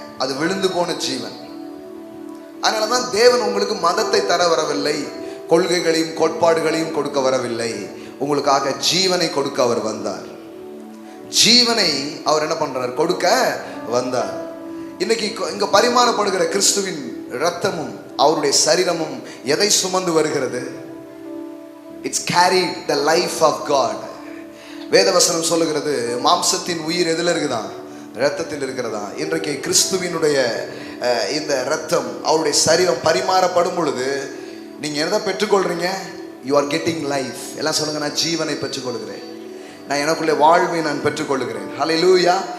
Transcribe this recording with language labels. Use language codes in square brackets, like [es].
[ta] அது விழுந்து போன ஜீவன். அதனாலதான் தேவன் உங்களுக்கு மதத்தை தர வரவில்லை, கொள்கைகளையும் கோட்பாடுகளையும் கொடுக்க வரவில்லை. உங்களுக்காக ஜீவனை கொடுக்க அவர் வந்தார். ஜீவனை அவர் என்ன பண்றார்? கொடுக்க வந்தார். இன்னைக்கு இங்க பரிமாறப்படுகிற கிறிஸ்துவின் இரத்தமும் அவருடைய சரீரமும் எதை சுமந்து வருகிறது? [en] It's carried the life of God. [ta] வேதவசனம் சொல்லுகிறது, மாம்சத்தின் உயிர் எதில் இருக்குதான்? இரத்தத்தில் இருக்கிறதா. இன்றைக்கு கிறிஸ்துவினுடைய இந்த இரத்தம், அவருடைய சரீரம் பரிமாறப்படும் பொழுது நீங்க எதை பெற்றுக்கொள்றீங்க? [en] You are getting life. [ta] எல்லாம் சொல்லுங்க, நான் ஜீவனை பெற்றுக்கொள்கிறேன், நான் எனக்குள்ளே வாழ்வை நான் பெற்றுக்கொள்கிறேன். ஹல்லேலூயா.